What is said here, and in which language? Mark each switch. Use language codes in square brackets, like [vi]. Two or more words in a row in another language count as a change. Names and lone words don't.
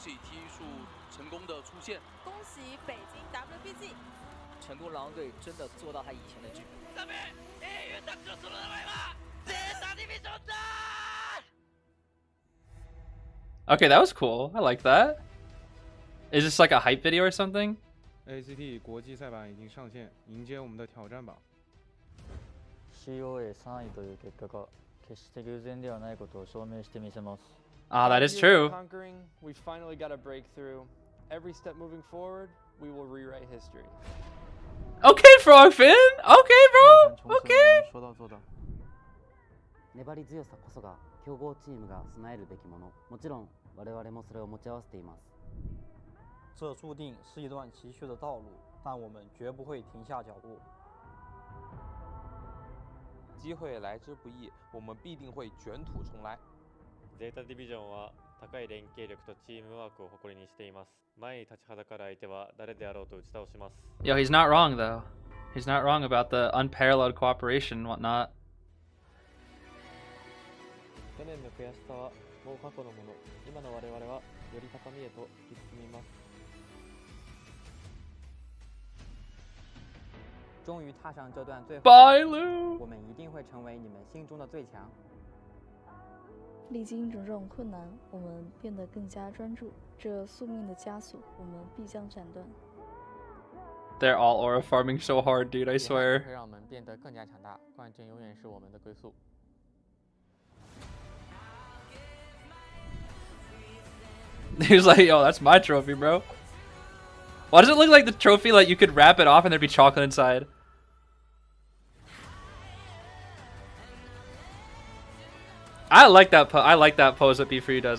[en] Okay, that was cool. I like that. Is this like a hype video or something? [zh] AXIZ 国际赛版已经上线，迎接我们的挑战吧。 [ja] COA3位という結果が決して偶然ではないことを証明してみせます。 [en] Ah, that is true. Conquering, we finally got a breakthrough. Every step moving forward, we will rewrite history. Okay, Frogfin. Okay, bro. Okay. [zh] 说到做到。 [ja] 粘り強さこそが強豪チームが備えるべきもの。もちろん我々もそれを持ち合わせています。 [zh] 这注定是一段崎岖的道路，但我们绝不会停下脚步。机会来之不易，我们必定会卷土重来。 [ja] ゼータディビジョンは高い連携力とチームワークを誇りにしています。前に立ちはだかる相手は誰であろうと打ち倒します。 [en] Yo, he's not wrong though. He's not wrong about the unparalleled cooperation and whatnot. [ja] 去年の悔しさはもう過去のもの。今の我々はより高みへと突き進みます。 [zh] 终于踏上这段最后。 [en] Bye, Lou. [zh] 我们一定会成为你们心中的最强。历经种种困难，我们变得更加专注。这宿命的枷锁，我们必将斩断。 [en] They're all aura farming so hard, dude. I swear. [zh] 会让我们变得更加强大。冠军永远是我们的归宿。 [en] He's like, yo, that's my trophy, bro. Why does it look like the trophy, like you could wrap it off and there'd be chocolate inside? I like that pose that B3 does.